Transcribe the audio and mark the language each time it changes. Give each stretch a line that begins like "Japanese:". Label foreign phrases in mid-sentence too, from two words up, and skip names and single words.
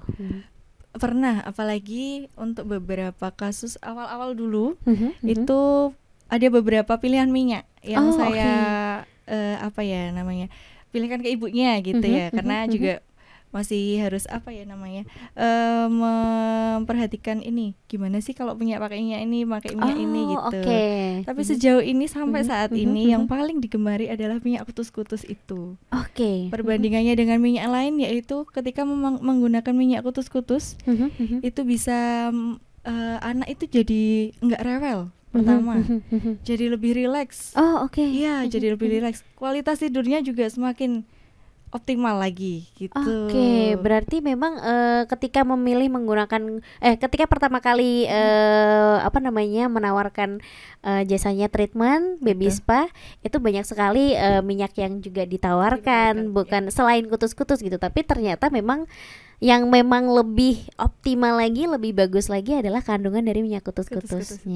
Indonesian: Pernah, apalagi untuk beberapa kasus awal-awal dulu itu ada beberapa pilihan minyak yang pilihkan ke ibunya gitu ya, karena juga masih harus memperhatikan ini gimana sih kalau punya pakai minyak ini gitu. Tapi sejauh ini sampai saat ini yang paling digemari adalah minyak kutus-kutus itu. Perbandingannya dengan minyak lain yaitu ketika menggunakan minyak kutus-kutus itu bisa anak itu jadi nggak rewel. Pertama, jadi lebih rileks. Iya, jadi lebih rileks. Kualitas tidurnya juga semakin optimal lagi gitu. Berarti memang ketika memilih menggunakan ketika pertama kali menawarkan jasanya
English: treatment baby spa,
Indonesian: itu banyak sekali minyak yang juga ditawarkan, bukan selain kutus-kutus gitu, tapi ternyata memang yang memang lebih optimal lagi, lebih bagus lagi adalah kandungan dari minyak kutus-kutusnya.